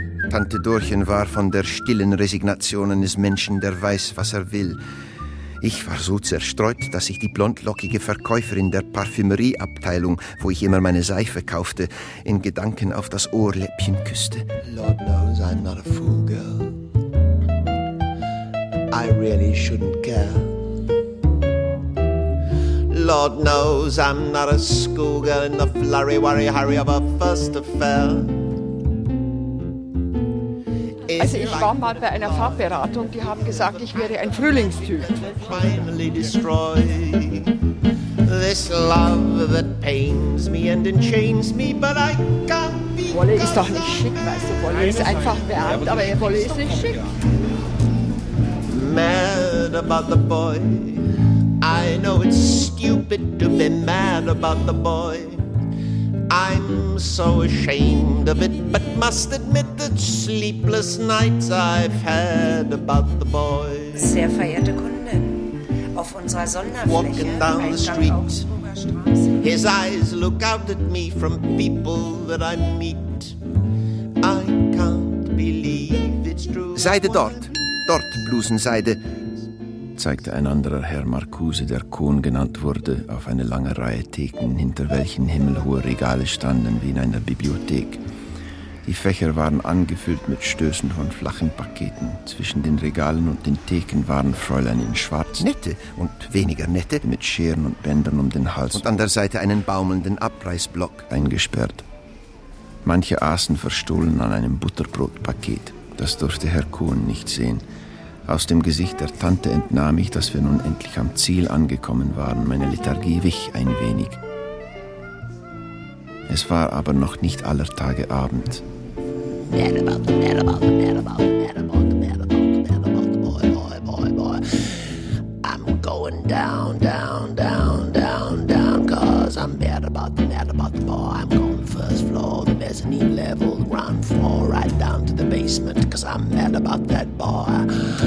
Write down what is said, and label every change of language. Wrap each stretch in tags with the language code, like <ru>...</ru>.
<de>Tante Dorchen war von der stillen Resignation eines Menschen, der weiß, was er will. Ich war so zerstreut, dass ich die blondlockige Verkäuferin der Parfümerieabteilung, wo ich immer meine Seife kaufte, in Gedanken auf das Ohrläppchen küsste.</de> <en>Lord knows I'm not a fool girl. I really shouldn't care. Lord knows I'm not a schoolgirl in the flurry, worry, hurry of a first affair.</en> <de>Also ich war mal bei einer Farbberatung, die haben gesagt, ich wäre ein Frühlingstyp.</de> <en>Finally destroy This love that pains me and enchains me, but I can't be.</en> <de>Wolle ist doch nicht schick, weißt du? Wolle ist einfach wärmt, aber Wolle ist nicht schick.</de> <en>Mad about the boy. I know it's stupid to be mad about the boy. I'm so ashamed of it, but must admit that sleepless nights I've had about the boy.</en> <de>Sehr verehrte Kunden, auf unserer Sonderfläche,</de> <en>walking down the street, his eyes look out at me from people that I meet. I can't believe it's true.</en> <de>Seide dort, dort, Blusenseide, zeigte ein anderer Herr Marcuse, der Kohn genannt wurde, auf eine lange Reihe Theken, hinter welchen himmelhohe Regale standen wie in einer Bibliothek. Die Fächer waren angefüllt mit Stößen von flachen Paketen. Zwischen den Regalen und den Theken waren Fräulein in Schwarz, nette und weniger nette, mit Scheren und Bändern um den Hals und an der Seite einen baumelnden Abreißblock, eingesperrt. Manche aßen verstohlen an einem Butterbrotpaket. Das durfte Herr Kohn nicht sehen. Aus dem Gesicht der Tante entnahm ich, dass wir nun endlich am Ziel angekommen waren. Meine Lethargie wich ein wenig. Es war aber noch nicht aller Tage Abend.</de> <en>I'm going down, down, down, down, down, cause I'm mad about the mad about the boy. I'm going first floor, the mezzanine level, ground floor, right down to the basement, cause I'm mad about that boy.</en>